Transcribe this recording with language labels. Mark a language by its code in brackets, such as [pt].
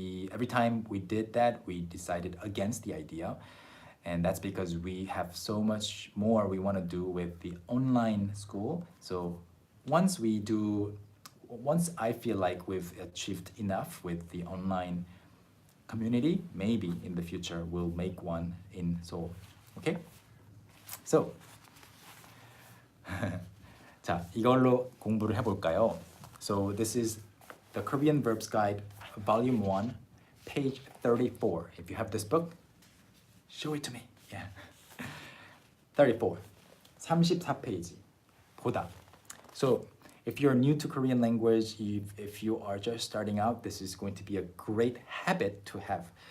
[en] Every time we did that, we decided against the idea, and that's because we have so much more we want to do with the online school. So once I feel like we've achieved enough with the online community, maybe in the future we'll make one in Seoul. Okay? [ko] So 자, 이걸로 공부를 해볼까요? [en] So this is the Korean Verbs Guide, Volume 1, page 34. If you have this book, show it to me. [ko] Yeah. 34. 34페이지. 보다. [en] So if you're new to Korean language, if you are just starting out, this is going to be a great habit to have.